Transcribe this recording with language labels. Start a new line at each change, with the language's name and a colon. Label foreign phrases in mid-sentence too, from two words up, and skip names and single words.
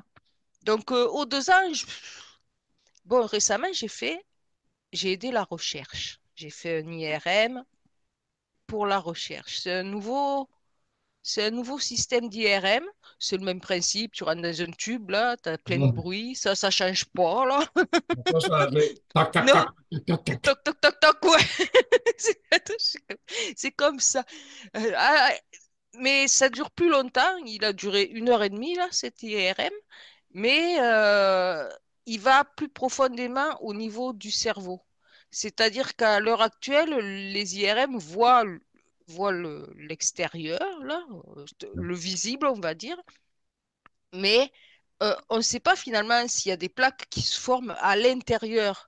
French: Donc, aux 2 ans, bon, récemment, j'ai aidé la recherche. J'ai fait un IRM pour la recherche. C'est un nouveau. C'est un nouveau système d'IRM. C'est le même principe. Tu rentres dans un tube, là, tu as plein de Non, bruit. Ça change pas, là. ça n'a pas changé. Toc, toc, Non, toc, toc, toc, toc. toc, toc, toc, toc, ouais. C'est c'est comme ça. Ah, mais ça dure plus longtemps. Il a duré 1 heure et demie, là, cet IRM. Mais il va plus profondément au niveau du cerveau. C'est-à-dire qu'à l'heure actuelle, les IRM voient l'extérieur, là, le visible, on va dire, mais on ne sait pas finalement s'il y a des plaques qui se forment à l'intérieur.